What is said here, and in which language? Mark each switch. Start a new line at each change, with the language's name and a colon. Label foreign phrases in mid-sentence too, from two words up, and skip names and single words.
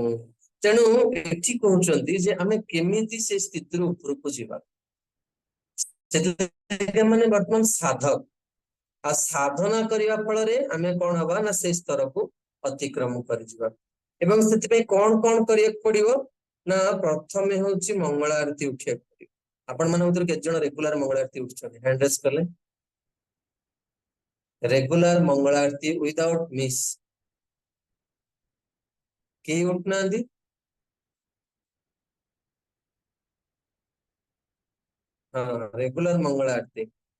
Odia: ତେଣୁ ଏଠି କହୁଛନ୍ତି ଯେ ଆମେ କେମିତି ସେ ସ୍ଥିତିରୁ ଉପରକୁ ଯିବା, ସେଥିପାଇଁ ମାନେ ବର୍ତ୍ତମାନ ସାଧକ, ଆଉ ସାଧନା କରିବା ଫଳରେ ଆମେ କଣ ହବା ନା ସେଇ ସ୍ତରକୁ ଅତିକ୍ରମ କରିଯିବା। ଏବଂ ସେଥିପାଇଁ କଣ କଣ କରିବାକୁ ପଡିବ ନା, ପ୍ରଥମେ ହଉଛି ମଙ୍ଗଳ ଆରତି ଉଠିବାକୁ ପଡିବ। ଆପଣ ମାନଙ୍କ ଭିତରୁ କେତେ ଜଣ ରେଗୁଲାର ମଙ୍ଗଳ ଆରତି ଉଠୁଛନ୍ତି,
English: hand raise
Odia: କଲେ।
Hindi: रेगुलर मंगल आरती
English: without miss
Hindi: के उठना हाँ रेगुलर मंगल आरती